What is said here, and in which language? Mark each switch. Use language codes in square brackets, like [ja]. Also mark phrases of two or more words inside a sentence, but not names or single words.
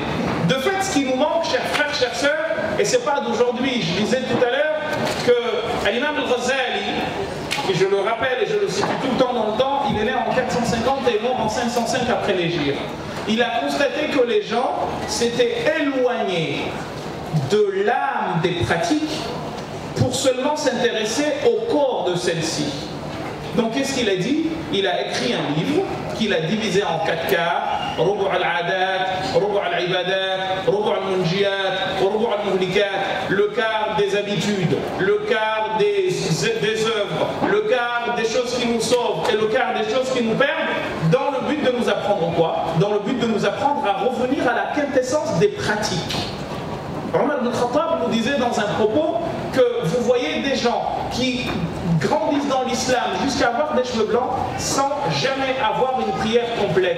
[fr] De fait, ce qui nous manque, chers frères, chères sœurs, et c'est pas d'aujourd'hui, je disais tout à l'heure que l'imam al-Ghazali, et je le rappelle et je le cite tout le temps dans le temps, il est né en 450 et mort en 505 après l'Hégire. Il a constaté que les gens s'étaient éloignés de l'âme des pratiques pour seulement s'intéresser au corps de celle-ci. Donc qu'est-ce qu'il a dit? Il a écrit un livre qu'il a divisé en 4 quarts: [ar] ربع العادات ربع العبادات ربع المنجيات ربع المهلكات, [fr] le quart des habitudes, le quart des œuvres, le quart des choses qui nous sauvent et le quart des choses qui nous perdent, dans le but de nous apprendre quoi? Dans le but de nous apprendre à revenir à la quintessence des pratiques. Omar ibn Khattab nous disait dans un propos que vous voyez des gens qui grandissent dans l'islam jusqu'à avoir des cheveux blancs sans jamais avoir une prière complète.